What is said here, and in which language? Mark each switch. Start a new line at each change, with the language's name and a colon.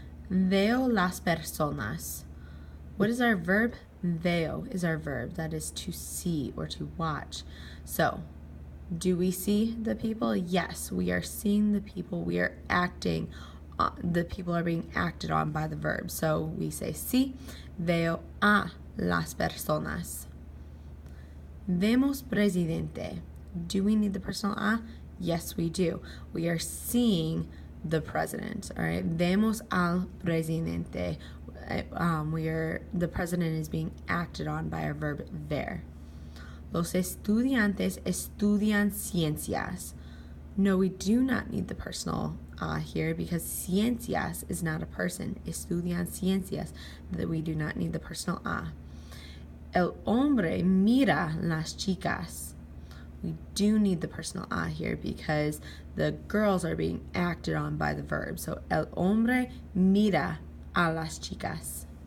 Spanish: Veo las personas.
English: What is our verb? Veo is our verb. That is to see or to watch. So, do we see the people? Yes, we are seeing the people. We are acting. The people are being acted on by the verb. So, we say
Spanish: sí, veo a las personas. Vemos presidente.
English: Do we need the personal a? Yes, we do. We are seeing the president. All right.
Spanish: Vemos al presidente.
English: The president is being acted on by our verb ver.
Spanish: Los estudiantes estudian ciencias.
English: No, we do not need the personal here because ciencias is not a person.
Spanish: Estudian ciencias,
English: that we do not need the personal a.
Spanish: El hombre mira las chicas.
English: We do need the personal a here because the girls are being acted on by the verb.
Spanish: So el hombre mira a las chicas.